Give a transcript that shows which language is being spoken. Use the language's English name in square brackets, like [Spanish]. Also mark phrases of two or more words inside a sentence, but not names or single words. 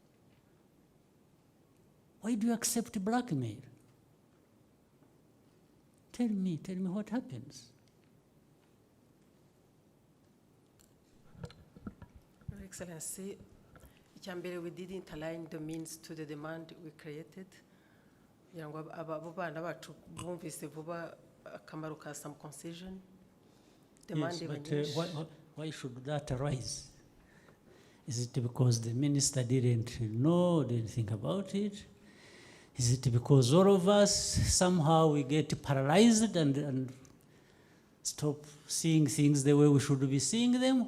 [English] Why do you accept blackmail? Tell me what happens. Your Excellency, we didn't align the means to the demand we created. [Kinyarwanda] Abo bana bacu bumvise vuba akamaro ka [English] some concession. Yes, but why should that arise? Is it because the minister didn't know, didn't think about it? Is it because all of us somehow we get paralyzed and stop seeing things the way we should be seeing them?